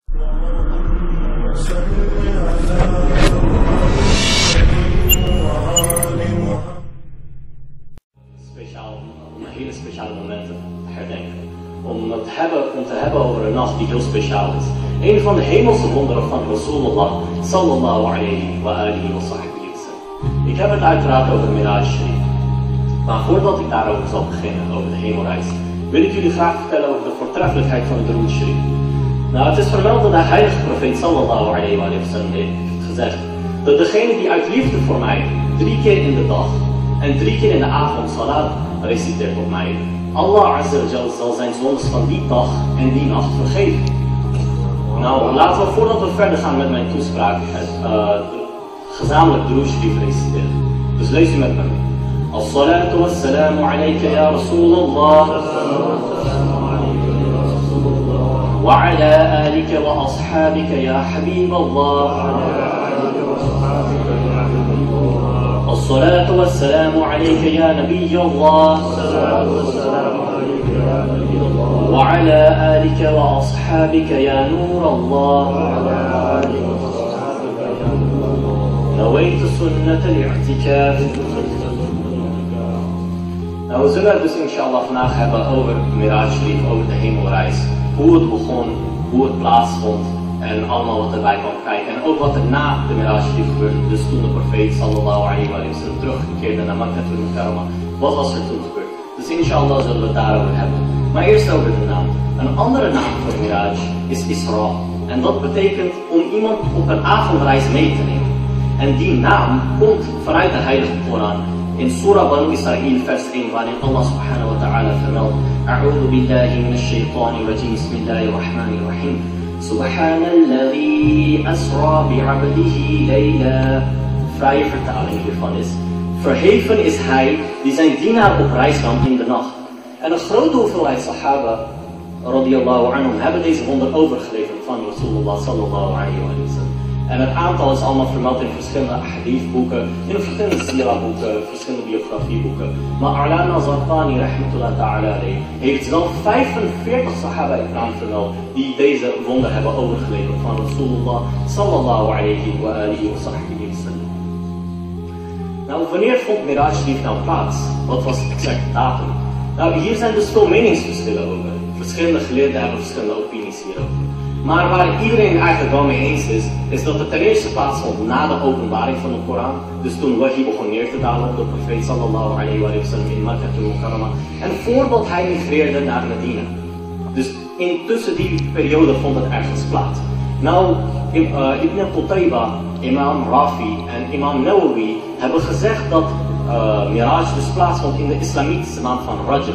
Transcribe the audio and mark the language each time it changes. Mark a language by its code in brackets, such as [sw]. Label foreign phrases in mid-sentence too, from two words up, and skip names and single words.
[nl] Om hele speciale momenten te herdenken. Om te hebben over een nacht die heel speciaal is. Een van de hemelse wonderen van Rasulullah [ar] صلى الله عليه وعلى آله وصحبه وسلم. [nl] Ik heb het uiteraard over de Miraj Sharif. Maar voordat ik daarover zal beginnen, over de Hemelreis, wil ik jullie graag vertellen over de voortreffelijkheid van de Durood Sharif. Nou, het is vermeld dat de heilige profeet [ar] صلى الله عليه وسلم [nl] heeft gezegd dat degene die uit liefde voor mij 3 keer in de dag en 3 keer in de avond salat reciteert op mij, [ar] الله عز وجل [nl] zal zijn zondes van die dag en die nacht vergeven. Nou, laten we voordat we verder gaan met mijn toespraak gezamenlijk Durood Sharif reciteren. Dus lees u met me mee. [ar] الصلاة والسلام عليك يا رسول الله وعلى آلك وأصحابك يا حبيب الله. الصلاة والسلام عليك يا نبي الله وعلى آلك وأصحابك يا نور الله نويت سنة الاعتكاف. [nl] Nou, we zullen het dus inshallah vandaag hebben over Miraj Sharif, over de Hemelreis. Hoe het begon, hoe het plaatsvond en allemaal wat erbij kwam kijken. En ook wat er na de Miraj Sharif gebeurde. Dus toen de profeet [ar] صلى الله عليه وسلم [nl] terugkeerde naar Makkah, wat was er toen gebeurd? Dus inshallah zullen we het daarover hebben. Maar eerst over de naam. Een andere naam voor Miraj is Isra. En dat betekent om iemand op een avondreis mee te nemen. En die naam komt vanuit de heilige Koran. In Surah Banu Israël vers 1 waarin Allah [ar] سبحانه وتعالى [nl] vermeldt: [ar] أعوذ بالله من الشيطان الرجيم بسم الله الرحمن الرحيم. سبحان الذي أسرى بعبده ليلا. [nl] Vrije vertaling hiervan is: verheven is hij die zijn dienaar op reis nam in de nacht. En een grote hoeveelheid sahaba [ar] رضي الله عنهم [nl] hebben deze wonder overgeleverd van Rasulullah [ar] صلى الله عليه وسلم. [nl] En het aantal is allemaal vermeld in verschillende hadithboeken, in verschillende sira-boeken, verschillende biografieboeken. Maar Alana Zarqani [ar] رحمة الله تعالى [nl] heeft zelf 45 sahaba-ikram vermeld die deze wonder hebben overgeleverd van Rasulullah [ar] صلى الله عليه وعلى آله وصحبه وسلم. [nl] Nou, wanneer vond Miraj Sharif nou plaats? Wat was de exacte datum? Nou, hier zijn dus veel meningsverschillen over. Verschillende geleerden hebben verschillende opinies hierover. Maar waar iedereen eigenlijk wel mee eens is dat het ten eerste plaatsvond na de openbaring van de Koran. Dus toen wahi begon neer te dalen op de profeet [ar] صلى الله عليه وسلم [nl] in Makkah. En voordat hij migreerde naar Medina. Dus intussen die periode vond het ergens plaats. Nou, Ibn Qutayba, imam Rafi en imam Nawawi hebben gezegd dat Miraj dus plaatsvond in de islamitische maand van Rajab.